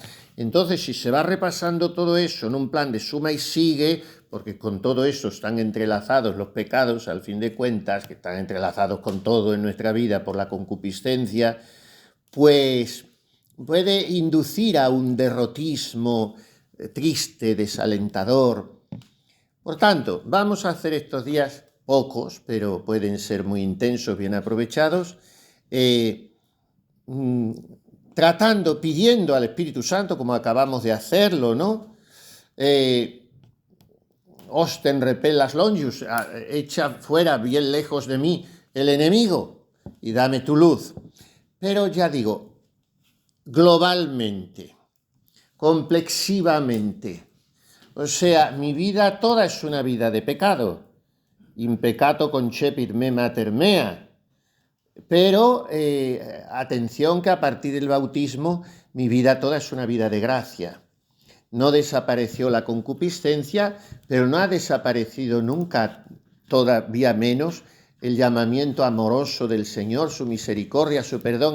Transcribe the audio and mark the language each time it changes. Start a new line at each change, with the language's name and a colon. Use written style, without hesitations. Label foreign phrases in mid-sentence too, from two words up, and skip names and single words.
Spanish: Entonces, si se va repasando todo eso en un plan de suma y sigue, porque con todo eso están entrelazados los pecados, al fin de cuentas, que están entrelazados con todo en nuestra vida por la concupiscencia, pues puede inducir a un derrotismo triste, desalentador. Por tanto, vamos a hacer estos días pocos, pero pueden ser muy intensos, bien aprovechados, pidiendo al Espíritu Santo, como acabamos de hacerlo, ¿no?
Latin: Osten repellas longius,
Spanish: echa fuera bien lejos de mí el enemigo y dame tu luz. Pero ya digo, globalmente, complexivamente, o sea, mi vida toda es una vida de pecado.
Latin: In peccato concepit me mater mea.
Spanish: Pero atención, que a partir del bautismo mi vida toda es una vida de gracia. No desapareció la concupiscencia, pero no ha desaparecido nunca, todavía menos, el llamamiento amoroso del Señor, su misericordia, su perdón.